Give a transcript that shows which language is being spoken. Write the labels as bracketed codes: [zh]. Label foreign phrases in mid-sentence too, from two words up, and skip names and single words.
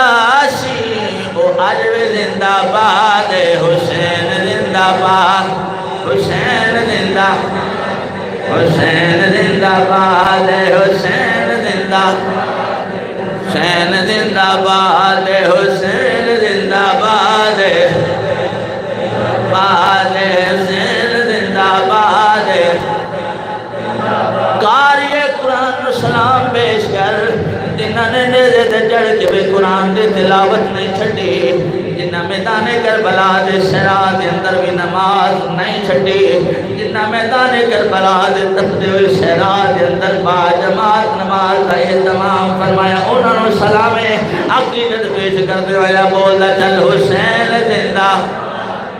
[pa] سی، او عجب زندہ باد، حسین زندہ باد، حسین زندہ، حسین زندہ باد، حسین زندہ، حسین زندہ باد، حسین زندہ باد، باد حسین زندہ باد، قاری قرآن سلام پیش کر جنہاں نے نیزے تے چڑھ کے بھی قرآن دے تلاوت نہیں چھڑی، جنہاں میدان کربلا دے صحرا دے اندر بھی نماز نہیں چھڑی، جنہاں میدان کربلا دے تپدے ہوئے صحرا دے اندر با جماعت نماز کا اہتمام فرمایا، انہوں نے سلام عقیدت پیش کر دے والا بولدا چل حسین زندہ،